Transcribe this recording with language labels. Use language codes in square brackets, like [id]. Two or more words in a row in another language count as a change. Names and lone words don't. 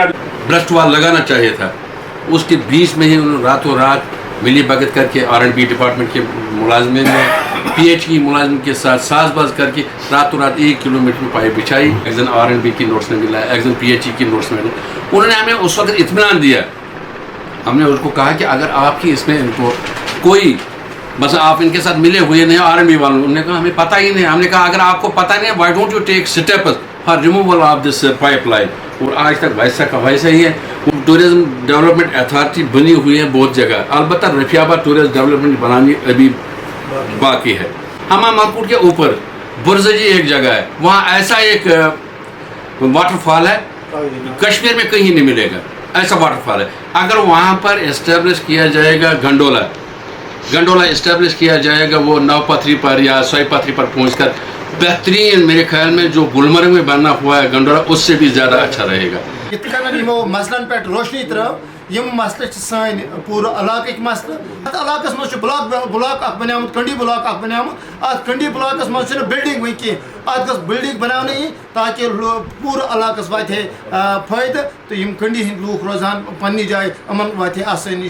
[en] breast wall [hi] लगाना चाहिए था। उसके बीच में ही उन्होंने रातों रात मिली भगत करके R&B डिपार्टमेंट के मुलाजमिन ने PH की मुलाजमिन के साथ साजबाज करके रातों रात 1 किलोमीटर में पाइप बिछाई। एक जन R&B की नोट्स में मिला, एक जन PH की नोट्स में मिला। उन्होंने हमें उस वक्त इत्मीनान दिया। हमने उसको कहा कि अगर आपकी इसमें इनको कोई मतलब आप इनके साथ मिले हुए नहीं R&B वालों, उन्होंने कहा हमें पता ही नहीं। हमने कहा अगर आपको पता नहीं है, [en] Why don't you take steps for removal of this pipeline. [hi] और आज तक वैसा का वैसा ही है। [en] tourism development authority [hi] बनी हुई है बहुत जगह, अलबत्ता रफ़ियाबाद [en] tourism development [hi] बनानी अभी बाकी है। हमा मरकुट के ऊपर बुरजजी एक जगह है, वहाँ ऐसा एक वाटरफॉल है, कश्मीर में कहीं नहीं मिलेगा ऐसा वाटरफॉल है। अगर वहाँ पर इस्टेब्लिश किया जाएगा गंडोला इस्टेब्लिश किया जाएगा, वो 9 पथरी पर या 100 पथरी पर पहुँचकर बेहतरीन, मेरे ख्याल में जो गुलमर्ग में बनना हुआ है गंडोला, उससे भी ज़्यादा अच्छा रहेगा। [ks] मसलन पे रोशनी तरह यम मसले सान पूरा इलाक मसले अत इलाकस मज ब्लॉक बनियामत कंडी ब्लॉक बनियामत अत कंडी ब्लॉकस मज बिल्डिंग वन कह अत गस बिल्डिंग बनाने यी ताकि पूरा इलाकस वात फायदे तो यम कंडी हंद लूख रोजान पन्नी जाए अमन वात आसानी।